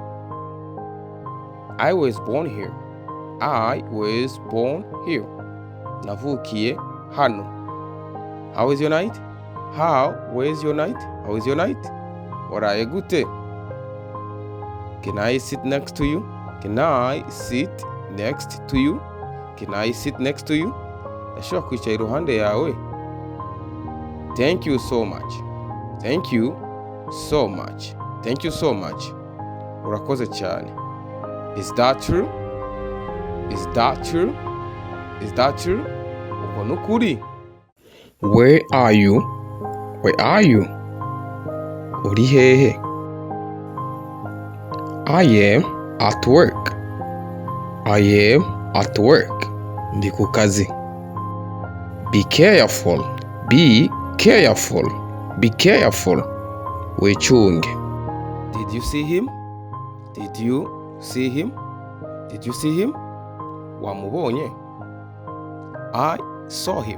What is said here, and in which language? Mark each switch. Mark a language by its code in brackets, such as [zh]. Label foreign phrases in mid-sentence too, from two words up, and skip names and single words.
[en] I was born here, I was born here, [rn] navukiye hano. [en] How is your night? Where is your night? How is your night? [rn] Waraye gute? [en] Can I sit next to you? Can I sit next to you? Can I sit next to you? [rn] Ndashobora kwicara iruhande yawe. [en] Thank you so much. Thank you so much. Thank you so much. [rn] Urakoze cyane. [en] Is that true? Is that true? Is that true? [rn] Uko nukuri. [en] Where are you? Where are you? [rn] Uri hehe? [en] I am at work. I am at work. [rn] Ndi ku kazi. [en] Be careful. Be careful. Be careful. Wechunge. Did you see him? Did you see him? Did you see him? Wamubonye? I saw him.